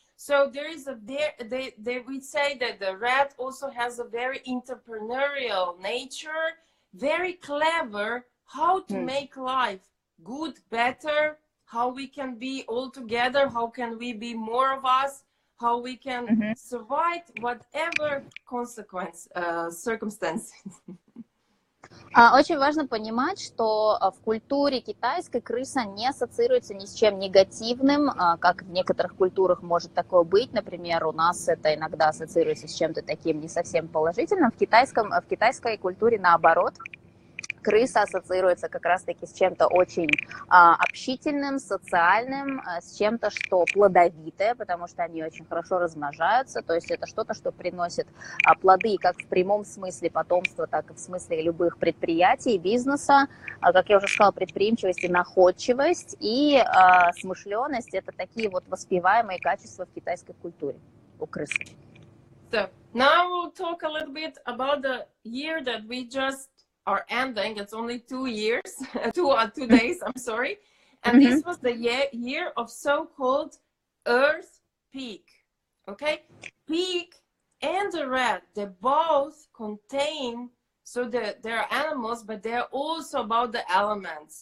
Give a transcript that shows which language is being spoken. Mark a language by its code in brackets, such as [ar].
[en] So there is they would say that the rat also has a very entrepreneurial nature, very clever. How to make life good, better, how we can be all together, how can we be more of us, how we can survive whatever circumstances. [ru] Очень важно понимать, что в культуре китайской крыса не ассоциируется ни с чем негативным, как в некоторых культурах может такое быть. Например, у нас это иногда ассоциируется с чем-то таким не совсем положительным. В китайской культуре наоборот. Крыса ассоциируется как раз-таки с чем-то очень общительным, социальным, с чем-то, что плодовитое, потому что они очень хорошо размножаются, то есть это что-то, что приносит плоды как в прямом смысле потомства, так и в смысле любых предприятий, бизнеса. Как я уже сказала, предприимчивость и находчивость, и смышленность – это такие вот воспеваемые качества в китайской культуре у крысы. [en] So, now we'll talk a little bit about the year that we just are ending. It's only 2 years, 2 days, I'm sorry. And this was the year of so-called Earth Peak. Okay? Peak and the rat, they both contain, so they're animals, but they're also about the elements.